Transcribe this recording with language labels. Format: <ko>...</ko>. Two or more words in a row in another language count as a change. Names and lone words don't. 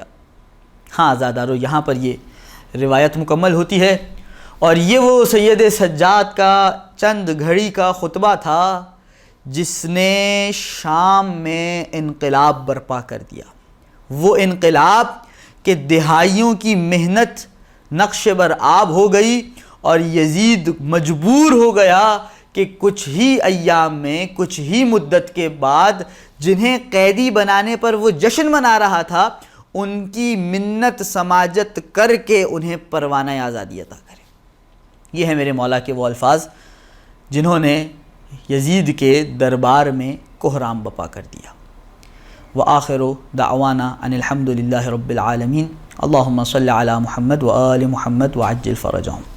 <ur>ہاں عزادارو، یہاں پر یہ روایت مکمل ہوتی ہے، اور یہ وہ سید سجاد کا چند گھڑی کا خطبہ تھا جس نے شام میں انقلاب برپا کر دیا، وہ انقلاب کہ دہائیوں کی محنت نقش بر آب ہو گئی، اور یزید مجبور ہو گیا کہ کچھ ہی ایام میں، کچھ ہی مدت کے بعد جنہیں قیدی بنانے پر وہ جشن منا رہا تھا، ان کی منت سماجت کر کے انہیں پروانہ آزادی عطا کرے۔ یہ ہے میرے مولا کے وہ الفاظ جنہوں نے یزید کے دربار میں کوہرام بپا کر دیا۔</ur> <ar>وآخر دعوانا ان الحمد للہ رب العالمین، اللہم صلی علی محمد وآل محمد وعجل فرجہم۔</ar>